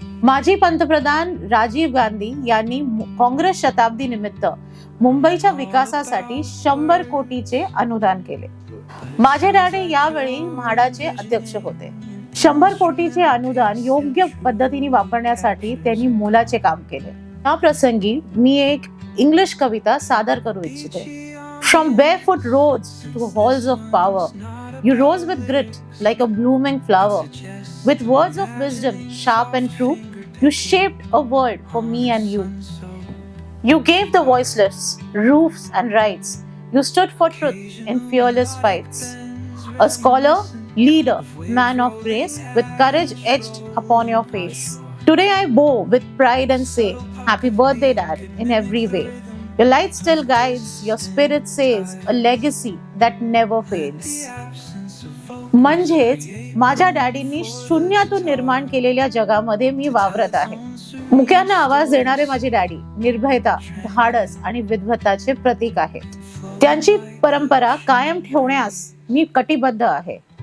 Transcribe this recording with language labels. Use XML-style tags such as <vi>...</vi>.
<mr>माजी पंतप्रधान राजीव गांधी यांनी काँग्रेस शताब्दी निमित्त मुंबईच्या विकासासाठी 100 कोटीचे अनुदान केले. माझे डॅडी यावेळी म्हाडाचे अध्यक्ष होते. 100 कोटीचे अनुदान योग्य पद्धतीने वापरण्यासाठी त्यांनी मोलाचे काम केले. या प्रसंगी मी एक इंग्लिश कविता सादर करू इच्छिते.</mr> <en>From barefoot roads to halls of power, you rose with grit like a blooming flower. With words of wisdom, sharp and true, you shaped a world for me and you. You gave the voiceless roofs and rights. You stood for truth in fearless fights. A scholar, leader, man of grace, with courage etched upon your face. Today I bow with pride and say, happy birthday, Dad, in every way. Your light still guides, your spirit says, a legacy that never fades.</en> <mr>म्हणजेच माझ्या डॅडींनी शून्यातून निर्माण केलेल्या जगामध्ये मी वावरत आहे. मुक्यांना आवाज देणारे माझे डॅडी निर्भयता, धाडस आणि विद्वत्ताचे प्रतीक आहेत. त्यांची परंपरा कायम ठेवण्यास मी कटिबद्ध आहे.</mr>